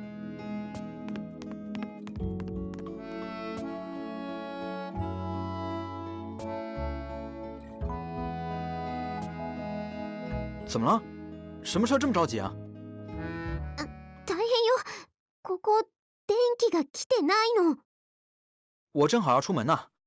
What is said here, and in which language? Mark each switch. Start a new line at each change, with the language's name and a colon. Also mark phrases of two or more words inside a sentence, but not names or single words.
Chinese: 怎么了？什么事这么着急啊？
Japanese: 大変よ。ここ電気が来てないの。
Chinese: 我正好要出门呢。